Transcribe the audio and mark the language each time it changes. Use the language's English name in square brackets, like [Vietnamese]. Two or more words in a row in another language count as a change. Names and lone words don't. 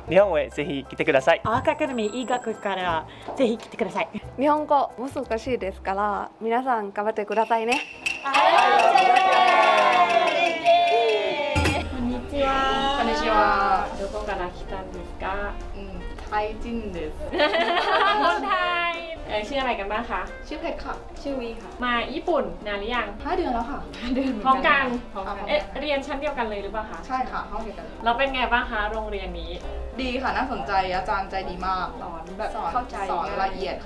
[Japanese] 日本へぜひ来てください。アカデミー医学からぜひ来てください。日本語難しいですから皆さん頑張ってくださいね。こんにちは。こんにちは。どこから来たんですか。 [Thai] ไทยจริงです คนไทยชื่ออะไรกันบ้างคะ ชื่อเพชรค่ะชื่อวีค่ะ มาญี่ปุ่นนานหรือยัง 5 เดือนแล้วค่ะ5 เดือน พร้อมกัน พร้อมกัน เรียนชั้นเดียวกันเลยหรือเปล่าคะ ใช่ค่ะห้องเดียวกันเลย เราเป็นไงบ้างคะโรงเรียนนี้ ดีค่ะน่าสนใจอาจารย์ใจดีมากสอนแบบเข้าใจสอนละเอียดค่ะ